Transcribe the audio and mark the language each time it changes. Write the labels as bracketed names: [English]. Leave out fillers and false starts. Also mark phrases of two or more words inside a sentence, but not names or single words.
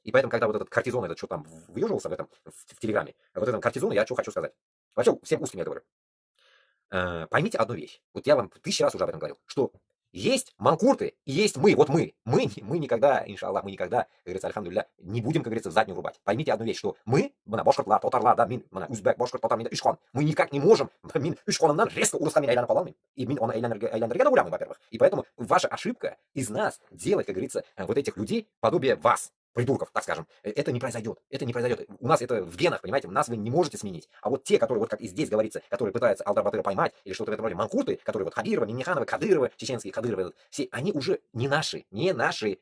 [Russian] И поэтому, когда вот этот кортизон, этот что там выеживался в этом, в телеграме, вот этом кортизоне я что хочу сказать. Вообще, всем узким я говорю. Поймите одну вещь. Вот я вам 1000 раз уже об этом говорил, что есть манкурты и есть мы. Вот мы. Мы никогда, иншаллах, мы никогда, как говорится, альхамдулилля, не будем, как говорится, в заднюю рубать. Поймите одну вещь, что мы, [Tatar] башкортлар, татарлар, да, мин, узбек, башкорт, татар, мин, ишхан, [Russian] мы никак не можем, [Tatar] мин, ишханнан резко урысками әйләнеп калалмыйм. И мин, он әйләндергә да уйлямыйм, во-первых. [Russian] И поэтому ваша ошибка из нас делать, как говорится, вот этих людей подобие вас. Придурков, так скажем, это не произойдет. Это не произойдет. У нас это в генах, понимаете, нас вы не можете сменить. А вот те, которые, вот как и здесь говорится, которые пытаются Алдар-Батыра поймать, или что-то в этом роде, манкурты, которые вот Хабирова, Минниханова, Кадырова, чеченские Кадыровы, все, они уже не наши, не наши.